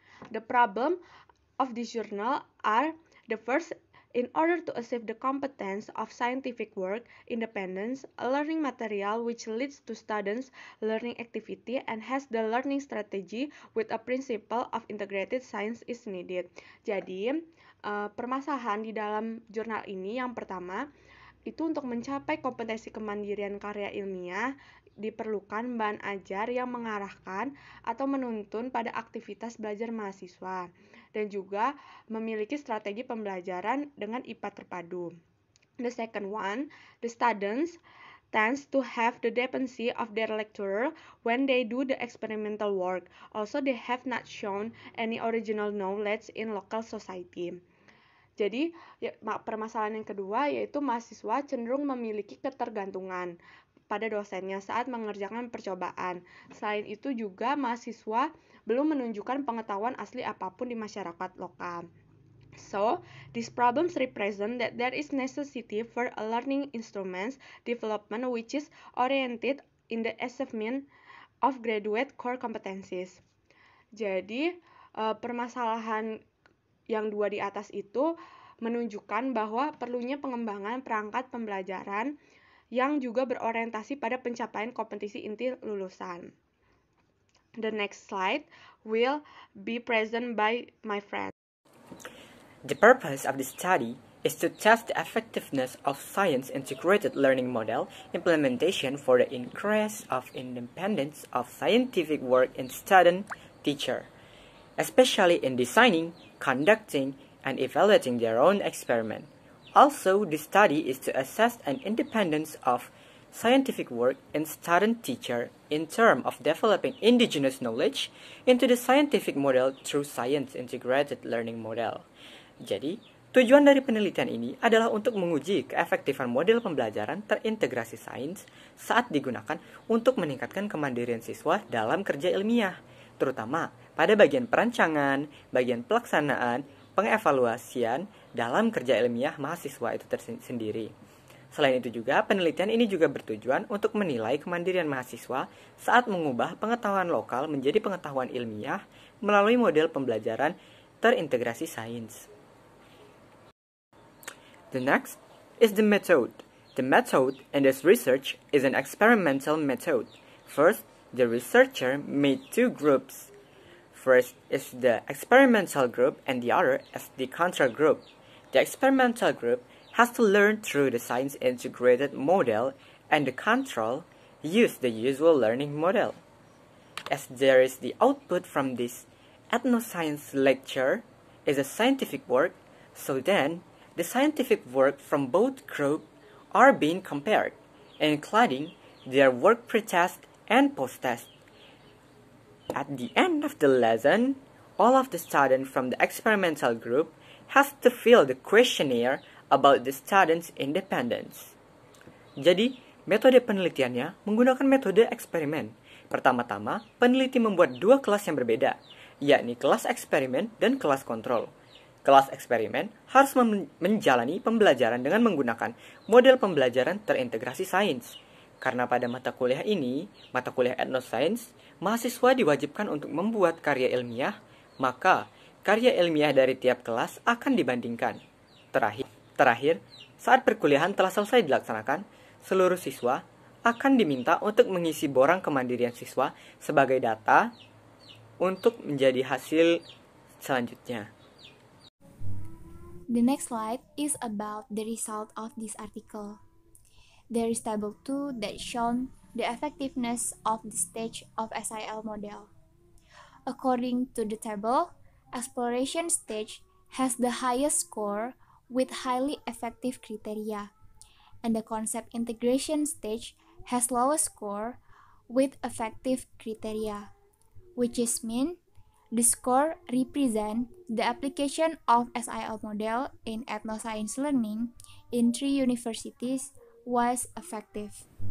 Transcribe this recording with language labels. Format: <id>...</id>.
<en>The problem of this journal are the first, in order to achieve the competence of scientific work, independence, a learning material which leads to students' learning activity and has the learning strategy with a principle of integrated science is needed.</en> <id>Jadi, permasalahan di dalam jurnal ini yang pertama, itu untuk mencapai kompetensi kemandirian karya ilmiah diperlukan bahan ajar yang mengarahkan atau menuntun pada aktivitas belajar mahasiswa dan juga memiliki strategi pembelajaran dengan IPA terpadu.</id> <en>The second one, the students tends to have the dependency of their lecturer when they do the experimental work. Also, they have not shown any original knowledge in local society.</en> <id>Jadi, permasalahan yang kedua yaitu mahasiswa cenderung memiliki ketergantungan pada dosennya saat mengerjakan percobaan. Selain itu juga mahasiswa belum menunjukkan pengetahuan asli apapun di masyarakat lokal.</id> <en>So, these problems represent that there is necessity for a learning instruments development which is oriented in the achievement of graduate core competencies.</en> <id>Jadi, permasalahan yang dua di atas itu menunjukkan bahwa perlunya pengembangan perangkat pembelajaran yang juga berorientasi pada pencapaian kompetisi inti lulusan.</id> <en>The next slide will be present by my friend. The purpose of this study is to test the effectiveness of science integrated learning model implementation for the increase of independence of scientific work in student teacher, especially in designing, conducting, and evaluating their own experiment. Also, the study is to assess an independence of scientific work in student teacher in terms of developing indigenous knowledge into the scientific model through science integrated learning model.</en> <id>Jadi, tujuan dari penelitian ini adalah untuk menguji keefektifan model pembelajaran terintegrasi sains saat digunakan untuk meningkatkan kemandirian siswa dalam kerja ilmiah, terutama pada bagian perancangan, bagian pelaksanaan, pengevaluasian dalam kerja ilmiah mahasiswa itu tersendiri. Selain itu juga, penelitian ini juga bertujuan untuk menilai kemandirian mahasiswa saat mengubah pengetahuan lokal menjadi pengetahuan ilmiah melalui model pembelajaran terintegrasi sains.</id> <en>The next is the method. The method in this research is an experimental method. First, the researcher made two groups. First is the experimental group and the other is the control group. The experimental group has to learn through the science integrated model and the control use the usual learning model. As there is the output from this ethnoscience lecture is a scientific work, so then the scientific work from both groups are being compared, including their work pre-test and post-test. At the end of the lesson, all of the students from the experimental group has to fill the questionnaire about the students' independence.</en> <id>Jadi, metode penelitiannya menggunakan metode eksperimen. Pertama-tama, peneliti membuat dua kelas yang berbeda, yakni kelas eksperimen dan kelas kontrol. Kelas eksperimen harus menjalani pembelajaran dengan menggunakan model pembelajaran terintegrasi sains. Karena pada mata kuliah ini, mata kuliah ethnoscience, mahasiswa diwajibkan untuk membuat karya ilmiah, maka karya ilmiah dari tiap kelas akan dibandingkan. Terakhir, saat perkuliahan telah selesai dilaksanakan, seluruh siswa akan diminta untuk mengisi borang kemandirian siswa sebagai data untuk menjadi hasil selanjutnya.</id> <en>The next slide is about the result of this article. There is table 2 that shows the effectiveness of the stage of SIL model. According to the table, exploration stage has the highest score with highly effective criteria, and the concept integration stage has lowest score with effective criteria, which is mean the score represent the application of SIL model in ethnoscience learning in 3 universities was effective.</en>